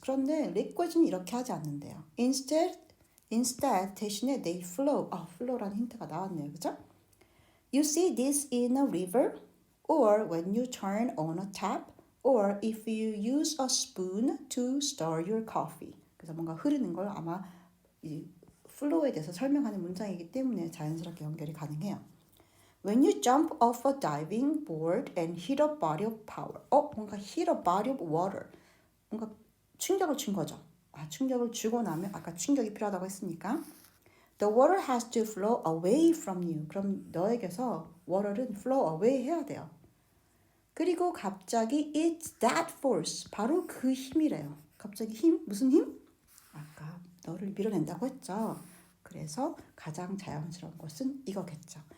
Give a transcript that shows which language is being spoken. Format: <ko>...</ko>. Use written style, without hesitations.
<ko>그런데 liquids는 이렇게 하지 않는데요.</ko> <en>Instead</en> <ko>대신에</ko> <en>they flow.</en> <ko>flow라는 힌트가 나왔네요. 그죠?</ko> <en>You see this in a river or when you turn on a tap or if you use a spoon to stir your coffee.</en> <ko>그래서 뭔가 흐르는 걸 아마 이 flow에 대해서 설명하는 문장이기 때문에 자연스럽게 연결이 가능해요.</ko> <en>When you jump off a diving board and hit a body of power. 뭔가 hit a body of water.</en> <ko>뭔가 충격을 준 거죠. 충격을 주고 나면 아까 충격이 필요하다고 했으니까</ko> <en>The water has to flow away from you.</en> <ko>그럼 너에게서 water는 flow away 해야 돼요. 그리고 갑자기</ko> <en>it's that force.</en> <ko>바로 그 힘이래요. 갑자기 힘? 무슨 힘? 아까 너를 밀어낸다고 했죠. 그래서 가장 자연스러운 것은 이거겠죠.</ko>